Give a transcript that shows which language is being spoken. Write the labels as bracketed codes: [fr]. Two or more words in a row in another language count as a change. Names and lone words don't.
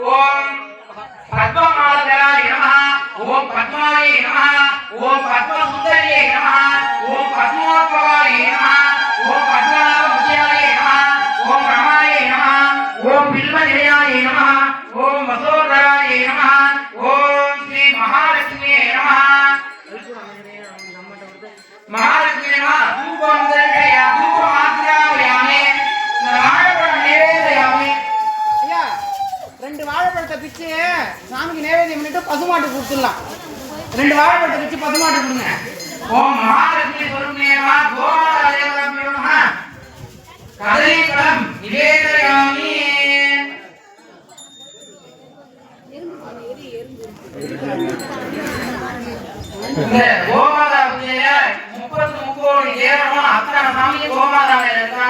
[sa] ओम पद्ममातराय नमः ओम पद्मायै नमः ओम पद्मसुन्दर्यै नमः ओम पद्मोद्भवायै नमः ओम पद्मनाभमुख्यायै नमः ओम रमायै नमः ओम बिल्वनिलयायै नमः ओम वसोधरायै नमः ओम श्री महालक्ष्म्यै नमः महालक्ष्मी नमः धूपं दर्शयामि धूपमाग्रामयामि वाழைப்பழம் நிவேதயாமி [ta] ஐயா ரெண்டு வாழைப்பழத்தை பிச்சு சாமிக்கு நைவேத்தியம் பண்ணிட்டு பசுமாட்டு கொடுத்துடலாம். ரெண்டு வாழைப்பழத்தை பிச்சு பசுமாட்டு கொடுங்க. [sa] ओं महालक्ष्मी स्वरूपिणे नमः गोमातादेवताभ्यो नमः कदलीफलं निवेदयामि [ta] இந்த கோமாதா பூஜையில 33 தேவரும் அத்தனை சாமி கோமாதாவில இருக்கா.